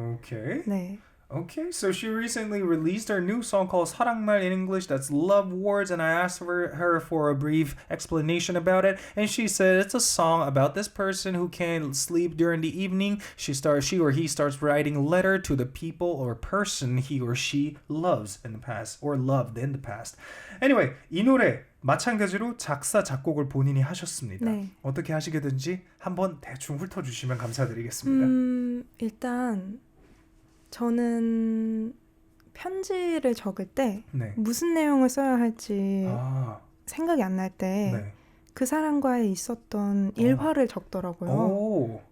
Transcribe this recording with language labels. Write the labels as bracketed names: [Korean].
[English] Okay. Okay, so she recently released her new song called 사랑말 in English, that's love words, and I asked her for a brief explanation about it, and she said it's a song about this person who can't sleep during the evening. She or he starts writing a letter to the people or person he or she loves in the past, or loved in the past. [Korean] Anyway, 이 노래 마찬가지로 작사, 작곡을 본인이 하셨습니다. 어떻게 하시게든지 한번 대충 훑어주시면 감사드리겠습니다. 일단 저는 편지를 적을 때 무슨 내용을 써야 할지 생각이 안 날 때 그 사람과의 있었던 일화를 적더라고요.